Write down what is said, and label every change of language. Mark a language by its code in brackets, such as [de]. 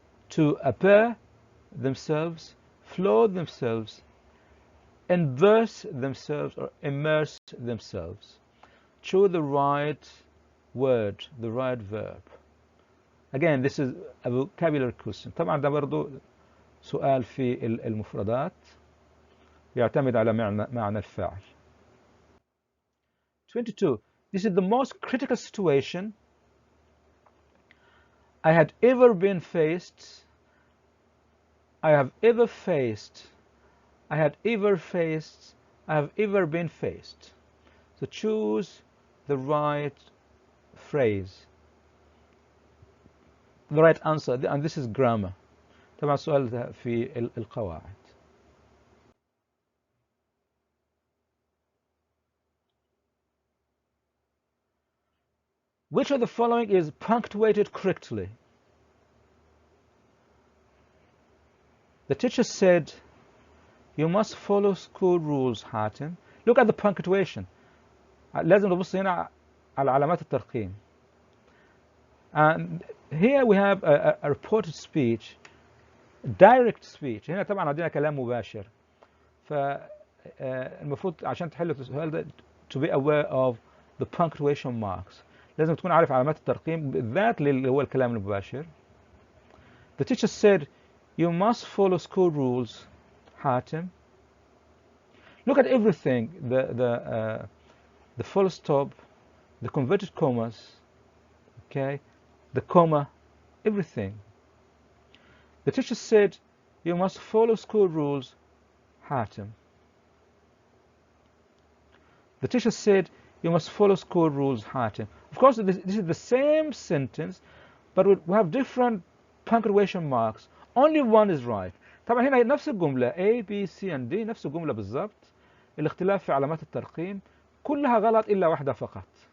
[en] To appear themselves, float themselves, immerse themselves or immerse themselves." Choose the right word, the right verb. Again, this is a vocabulary question. [ar] طبعا ده برضو سؤال في المفردات يعتمد على معنى الفاعل. [en] 22. This is the most critical situation I had ever been faced. I have ever faced. I had ever faced. I have ever been faced. So choose the right phrase, the right answer, and this is grammar. [ar] طبعا السؤال في القواعد. [en] Which of the following is punctuated correctly? The teacher said, "You must follow school rules, حاتم." Look at the punctuation. [ar] لازم نبص هنا على علامات الترقيم. [en] And here we have a reported speech, direct speech. [ar] هنا طبعا عندنا كلام مباشر. فالمفروض عشان تحل السؤال ده [en] to be aware of the punctuation marks. [ar] لازم تكون عارف علامات الترقيم بالذات اللي هو الكلام المباشر. [en] The teacher said, "You must follow school rules, حاتم." Look at everything, the full stop, the converted commas, okay, the comma, everything. The teacher said, "You must follow school rules, حاتم." The teacher said, "You must follow school rules, حاتم." Of course, this is the same sentence, but we have different punctuation marks. Only one is right. [ar] طبعا هنا نفس الجملة [en] A, B, C and D [ar] نفس الجملة بالضبط. الاختلاف في علامات الترقيم كلها غلط إلا واحدة فقط.